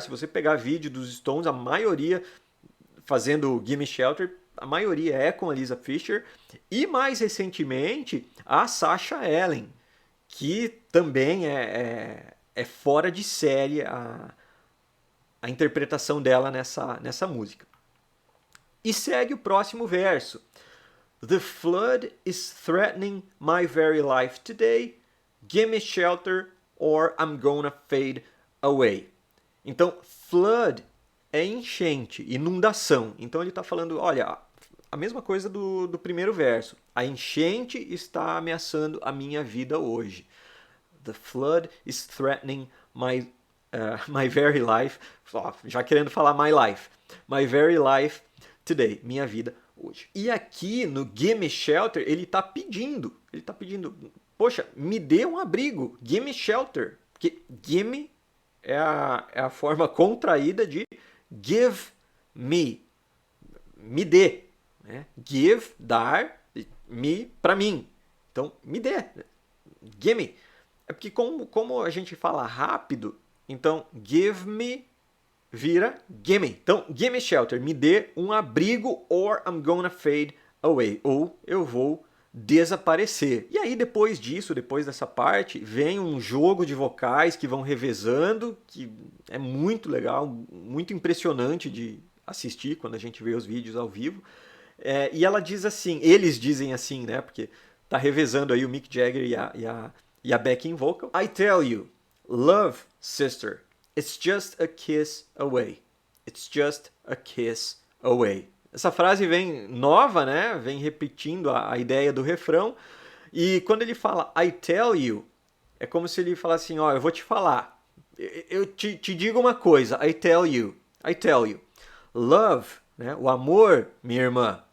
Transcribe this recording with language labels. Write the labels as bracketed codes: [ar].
[pt] Se você pegar vídeo dos Stones, a maioria fazendo Gimme Shelter, a maioria é com a Lisa Fischer. E mais recentemente, a Sasha Ellen, que também é fora de série a interpretação dela nessa música. E segue o próximo verso. [en] The flood is threatening my very life today. Gimme shelter or I'm gonna fade away. [pt] Então, flood é enchente, inundação. Então ele está falando, olha, a mesma coisa do primeiro verso. A enchente está ameaçando a minha vida hoje. [en] The flood is threatening my very life. [pt] Já querendo falar [en] my life. My very life today, [pt] minha vida hoje. E aqui no Gimme Shelter, ele está pedindo, poxa, me dê um abrigo, [en] gimme shelter. [pt] Porque gimme é a forma contraída de give me, me dê, né? Give, dar, me, para mim. Então, me dê, gimme. É porque como a gente fala rápido, então [en] give me [pt] vira [en] gimme. [pt] Então, [en] gimme shelter, [pt] me dê um abrigo [en] or I'm gonna fade away. [pt] Ou eu vou desaparecer. E aí depois disso, depois dessa parte, vem um jogo de vocais que vão revezando, que é muito legal, muito impressionante de assistir quando a gente vê os vídeos ao vivo. E ela diz assim, eles dizem assim, né? Porque tá revezando aí o Mick Jagger e a backing vocal. [en] I tell you, love, sister, it's just a kiss away. It's just a kiss away. [pt] Essa frase vem nova, né? Vem repetindo a ideia do refrão. E quando ele fala [en] I tell you, [pt] é como se ele falasse assim, ó, eu vou te falar. Eu te digo uma coisa, [en] I tell you. I tell you. Love, [pt] né? O amor, minha irmã.